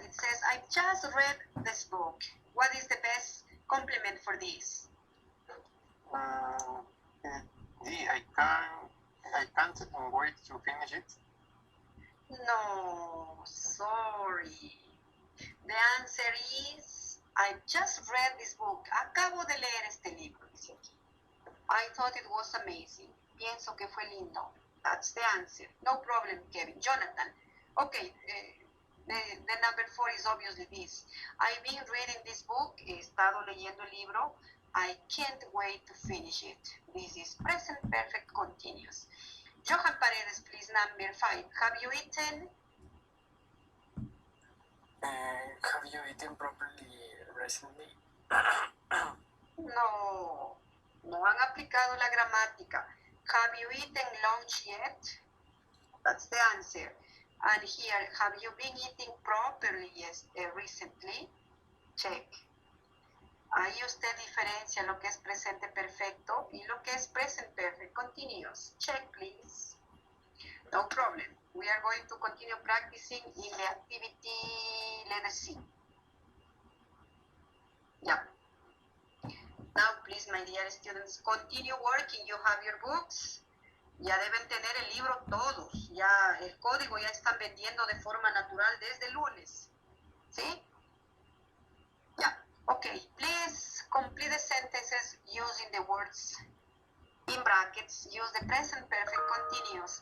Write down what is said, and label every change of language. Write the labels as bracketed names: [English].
[English] It says, I've just read this book. What is the best compliment for this? I can't wait to finish it. No, sorry. The answer is, I just read this book. [Spanish] Acabo de leer este libro, dice aquí. [English] I thought it was amazing. Pienso que fue lindo. That's the answer. No problem, Kevin. Jonathan. Okay, the number 4 is obviously this. I've been reading this book. [Spanish] He estado leyendo el libro. [English] I can't wait to finish it. This is present perfect continuous. Johan Paredes, please, number 5. Have you eaten? Have you eaten properly recently? [Spanish] No, no han aplicado la gramática. [English] Have you eaten lunch yet? That's the answer. And here, have you been eating properly recently? [Spanish] Check. Ahí usted diferencia lo que es presente perfecto y lo que es present perfect continuous. Check, please. No problem. [English] We are going to continue practicing in the activity letter C. Yeah. Now, please, my dear students, continue working. You have your books. [Spanish] Ya deben tener el libro todos. Ya el código ya están vendiendo de forma natural desde el lunes. [English] ¿Sí? Yeah. Okay. Please complete the sentences using the words in brackets. Use the present perfect continuous.